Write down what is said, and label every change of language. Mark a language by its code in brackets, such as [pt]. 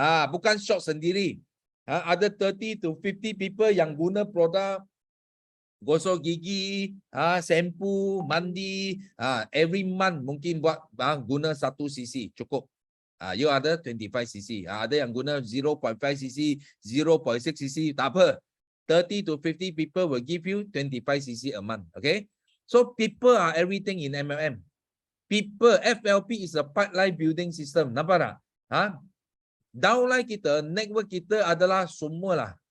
[ms] Bukan shop sendiri. Ada [en] 30 to 50 people [ms] yang guna produk gosok gigi, shampoo, mandi, [en] every month [ms] mungkin buat guna 1cc cukup. You ada 25cc. Ada yang guna 0.5cc, 0.6cc, tak apa. [en] 30 to 50 people will give you 25cc a month. Okay? So people are everything in MLM. People, FLP is a pipeline building system. [ms] Nampak tak? Downline kita, network kita adalah semualah.